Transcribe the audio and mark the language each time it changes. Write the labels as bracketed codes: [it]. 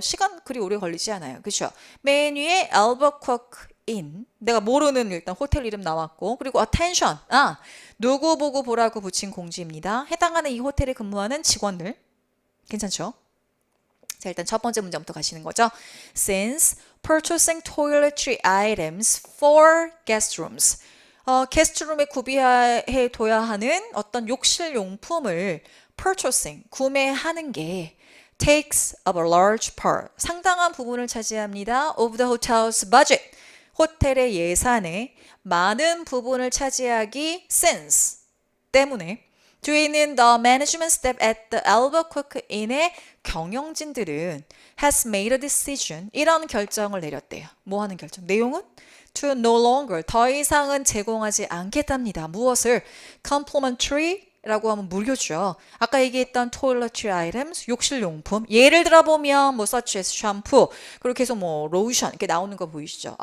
[ko] 시간 그리 오래 걸리지 않아요. 그렇죠? 맨 위에 Albuquerque Inn. 내가 모르는 일단 호텔 이름 나왔고 그리고 attention. 누구 보고 보라고 붙인 공지입니다. 해당하는 이 호텔에 근무하는 직원들. 괜찮죠? 자, 일단 첫 번째 문제부터 가시는 거죠. [en] Since purchasing toiletry items for guest rooms. [ko] 게스트룸에 구비해 둬야 하는 어떤 욕실 용품을 purchasing, 구매하는 게 [en] takes up a large part, [ko] 상당한 부분을 차지합니다. [en] of the hotel's budget, [ko] 호텔의 예산에 많은 부분을 차지하기 [en] since, [ko] 때문에 뒤에 있는 [en] the management staff at the Albuquerque Inn [ko] 의 경영진들은 [en] has made a decision, [ko] 이런 결정을 내렸대요. 뭐 하는 결정? 내용은 [en] to no longer, [ko] 더 이상은 제공하지 않겠답니다. 무엇을? complimentary 라고 하면 무료죠. 아까 얘기했던 toiletry items, 욕실용품. 예를 들어 보면 뭐 such as 샴푸, 그리고 계속 뭐 로션 이렇게 나오는 거 보이시죠?